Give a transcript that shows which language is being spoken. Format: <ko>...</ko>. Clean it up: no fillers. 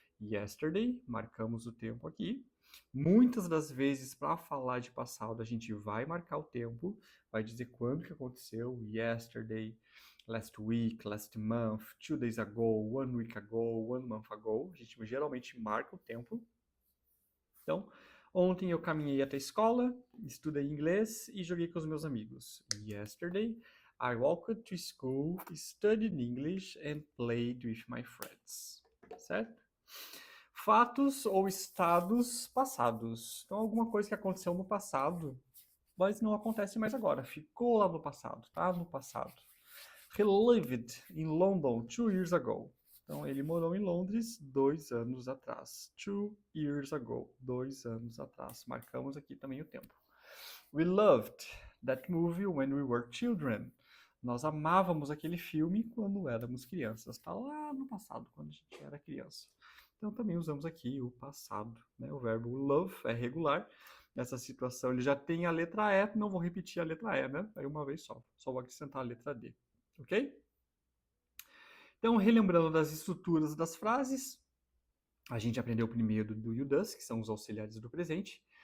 <pt>Yesterday, marcamos o tempo aqui. Muitas das vezes, para falar de passado, a gente vai marcar o tempo, vai dizer quando que aconteceu, yesterday, last week, last month, 2 days ago, 1 week ago, 1 month ago. A gente geralmente marca o tempo. Então, ontem eu caminhei até a escola, estudei inglês e joguei com os meus amigos. Yesterday,</pt> <en>I walked to school, studied English and played with my friends.</en> <pt>Certo? Fatos ou estados passados. Então, alguma coisa que aconteceu no passado, mas não acontece mais agora. Ficou lá no passado, tá? No passado.</pt> <en>He lived in London 2 years ago.</en> <pt>Então, ele morou em Londres 2 anos atrás.</pt> <en>2 years ago.</en> <pt>2 anos atrás. Marcamos aqui também o tempo.</pt> <en>We loved that movie when we were children.</en> <pt>Nós amávamos aquele filme quando éramos crianças. Está lá no passado, quando a gente era criança. Então, também usamos aqui o passado. Né? O verbo love é regular. Nessa situação, ele já tem a letra E. Não vou repetir a letra E, né? Aí uma vez só. Só vou acrescentar a letra D. Ok? Então, relembrando das estruturas das frases, a gente aprendeu primeiro</pt> <en>do you does,</en> <pt>que são os auxiliares do presente.</pt>